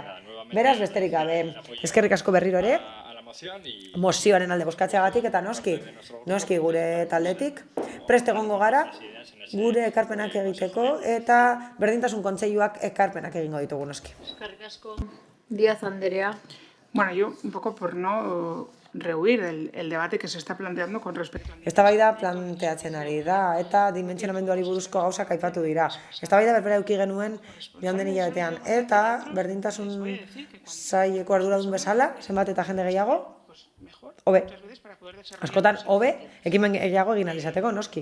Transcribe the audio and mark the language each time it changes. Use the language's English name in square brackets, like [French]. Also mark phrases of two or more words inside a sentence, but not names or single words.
[Basque] Beraz, besterik gabe, eskerrik asko berriro ere, mozioaren alde bozkatzeagatik eta noski gure taldetik. Prest egongo gara, gure ekarpenak egiteko eta berdintasun kontseiluak ekarpenak egingo ditugu noski. Eskerrik asko. Díaz Andrea. Bueno, [Spanish] yo un poco por no rehuir el debate que se está planteando con respecto a... [Basque] Eztabaida planteatzen ari da eta dimentsionamenduari buruzko gauzak aipatu dira. Eztabaida berbera eduki genuen joan den hilabetean eta berdintasun saileko arduradun bezala, zenbat eta jende gehiago, hobe. Askotan hobe, ekimen gehiago egin ahal izateko, noski.